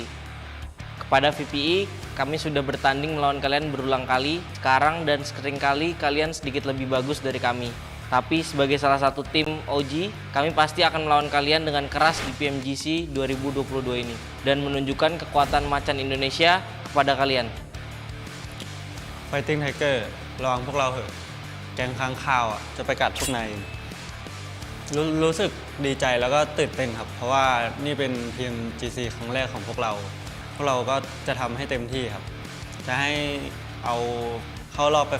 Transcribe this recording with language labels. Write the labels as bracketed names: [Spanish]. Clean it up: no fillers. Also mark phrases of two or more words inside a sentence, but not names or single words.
[Indonesian] Kepada VPI, kami sudah bertanding melawan kalian berulang kali. Sekarang dan seringkali kalian sedikit lebih bagus dari kami. Tapi sebagai salah satu tim OG, kami pasti akan melawan kalian dengan keras di PMGC 2022 ini. Dan menunjukkan kekuatan macan Indonesia kepada kalian. [English] Fighting Tiger [Thai] ระวังพวกเราเหอะแก๊งค้างคาวจะไปกัดพวกนายรู้สึกดีใจแล้วก็ตื่นเต้นครับเพราะว่านี่เป็น PMGC ครั้งแรกของพวกเราก็จะทำให้เต็มที่ครับจะให้เอาเข้ารอบไปไฟ